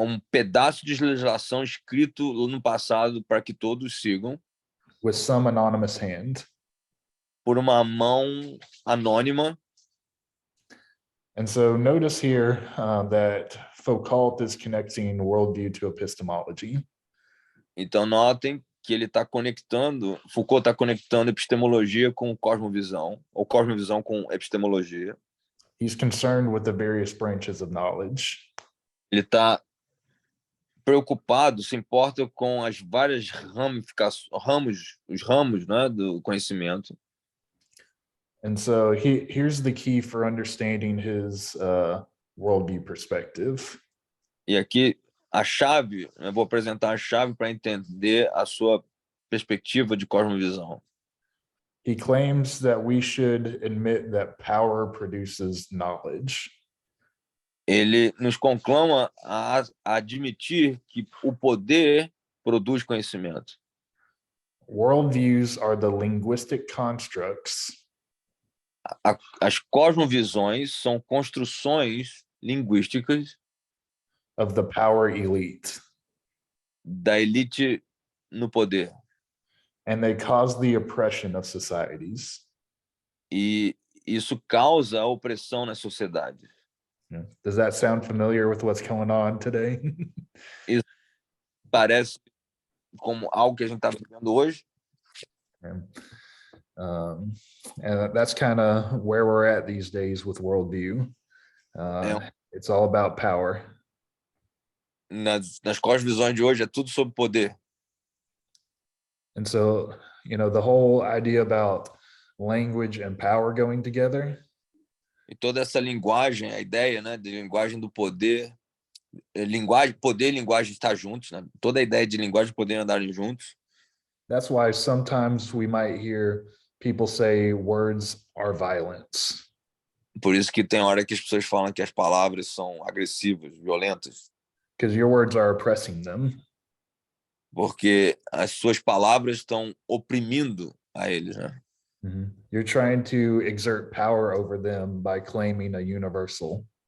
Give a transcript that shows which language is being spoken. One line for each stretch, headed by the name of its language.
Portuguese: Pedaço de legislação escrito no passado para que todos sigam.
English: With some anonymous hand.
Portuguese: Por uma mão anônima.
English: And so notice here that Foucault is connecting worldview to epistemology.
Portuguese: Então notem que ele está conectando, Foucault está conectando epistemologia com cosmovisão, ou cosmovisão com epistemologia.
English: He's concerned with the various branches of knowledge.
Portuguese: Ele está preocupado, se importa com as várias ramificações, os ramos, né, do conhecimento.
English: And so here's the key for understanding his worldview perspective.
Portuguese: E aqui a chave, eu vou apresentar a chave para entender a sua perspectiva de cosmovisão.
English: He claims that we should admit that power produces knowledge.
Portuguese: Ele nos conclama a admitir que o poder produz conhecimento.
English: Worldviews are the linguistic constructs
Portuguese: As cosmovisões são construções linguísticas
English: of the power elite,
Portuguese: da elite no poder.
English: and they cause the oppression of societies.
Portuguese: E isso causa a opressão na sociedade.
English: Does that sound familiar with what's going on today?
Portuguese: Parece como algo que a gente está vivendo hoje.
English: And that's kind of where we're at these days with worldview. It's all about power.
Portuguese: Nas cosmovisões de hoje é tudo sobre poder.
English: And so, the whole idea about language and power going together.
Portuguese: E toda essa linguagem, a ideia, né, de linguagem do poder, poder e linguagem estar juntos, né? Toda a ideia de linguagem e poder andarem juntos.
English: That's why sometimes we might hear people say words are violence.
Portuguese: Por isso que tem hora que as pessoas falam que as palavras são agressivas, violentas.
English: Because your words are oppressing them.
Portuguese: Porque as suas palavras estão oprimindo a eles, né? Mm-hmm.
English: You're trying to exert power over them by claiming a universal.